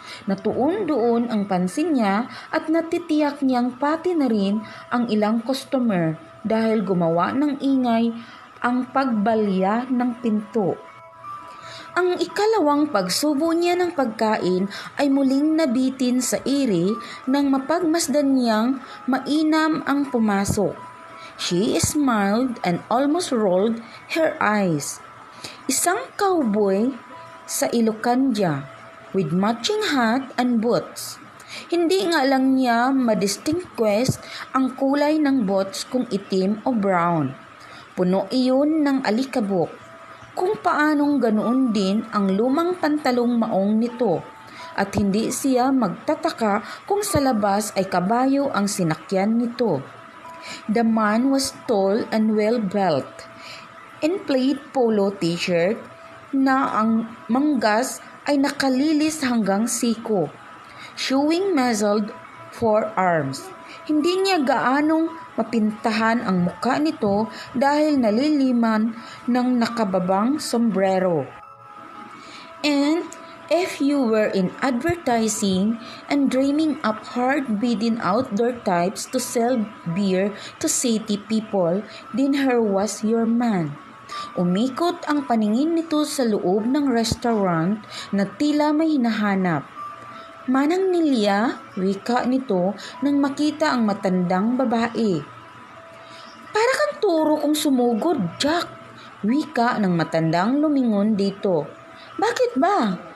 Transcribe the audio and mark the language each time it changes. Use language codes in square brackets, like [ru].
[tl] Natuon doon ang pansin niya at natitiyak niyang pati na rin ang ilang customer dahil gumawa ng ingay ang pagbalya ng pinto. Ang ikalawang pagsubo niya ng pagkain ay muling nabitin sa iri nang mapagmasdan niyang mainam ang pumasok. [en] She smiled and almost rolled her eyes. [tl] Isang cowboy sa Ilocanda [en] with matching hat and boots. [tl] Hindi nga lang niya madistinguish ang kulay ng boots kung itim o brown. Puno iyon ng alikabok. Kung paanong ganoon din ang lumang pantalong maong nito at hindi siya magtataka kung sa labas ay kabayo ang sinakyan nito. [en] The man was tall and well-built, in plaid polo t-shirt [tl] na ang manggas ay nakalilis hanggang siko, [en] showing muzzled forearms. [tl] Hindi niya gaanong mapintahan ang muka nito dahil naliliman ng nakababang sombrero. [en] And if you were in advertising and dreaming up hard-bidding outdoor types to sell beer to city people, then here was your man. [tl] Umikot ang paningin nito sa loob ng restaurant na tila may hinahanap. Manang Nilya, wika nito nang makita ang matandang babae. Para kang turo kong sumugod, Jack, wika ng matandang lumingon dito. Bakit ba?